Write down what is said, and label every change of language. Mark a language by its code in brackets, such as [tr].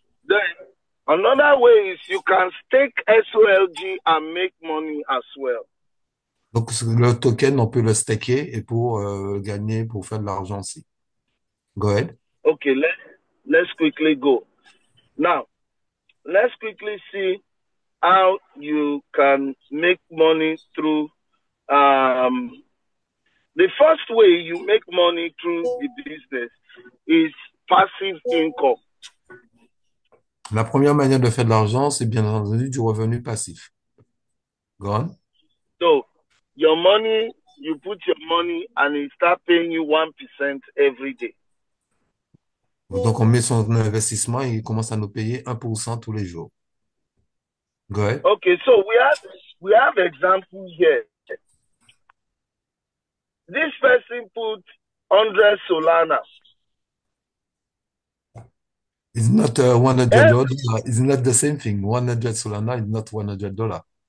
[en] Then, another way is you can stake SOLG and make money as well. [fr] Donc, le token, on peut le staker et pour gagner, pour faire de l'argent aussi. [en] Go ahead. Okay, let's quickly go. Now, let's quickly see how you can make money through the first way you make money through the business is passive income. [fr] La première manière de faire de l'argent, c'est bien entendu du revenu passif. [en] Go on. So, your money, you put your money and it start paying you 1% every day. [fr] Donc, on met son investissement et il commence à nous payer 1% tous les jours. [en] Go ahead. Okay, so we have example here. This person put 100 Solana. It's not $100. It's not the same thing. 100 Solana is not $100.